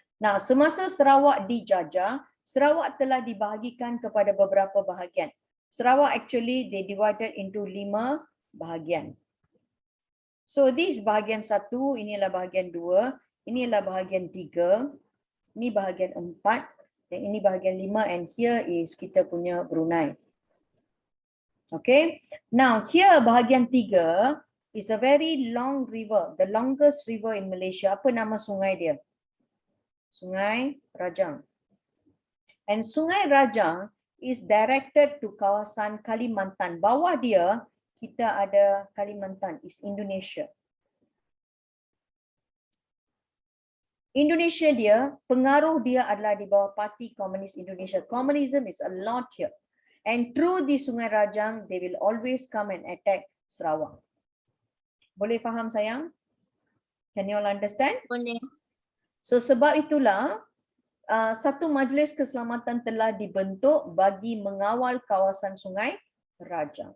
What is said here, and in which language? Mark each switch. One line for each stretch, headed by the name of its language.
Malay: Nah, semasa Sarawak dijajah, Sarawak telah dibahagikan kepada beberapa bahagian.
English: Sarawak actually they divided into 5 bahagian. So this
Malay: bahagian 1, inilah bahagian 2, inilah bahagian 3, ini bahagian 4, dan ini bahagian 5,
English: and here is
Malay: kita punya Brunei.
English: Okay, now here bahagian 3 is a very long river, the longest river in Malaysia.
Malay: Apa nama sungai dia? Sungai Rajang.
English: And Sungai Rajang is directed to kawasan Kalimantan.
Malay: Bawah dia kita ada Kalimantan,
English: is Indonesia.
Malay: Indonesia dia, pengaruh dia adalah di bawah Parti Komunis Indonesia.
English: Communism is a lot here. And through the Sungai Rajang, they will always come and attack Sarawak.
Malay: Boleh faham sayang?
English: Can you all understand?
Malay: Boleh. So sebab itulah satu majlis keselamatan telah dibentuk bagi mengawal kawasan Sungai Rajang.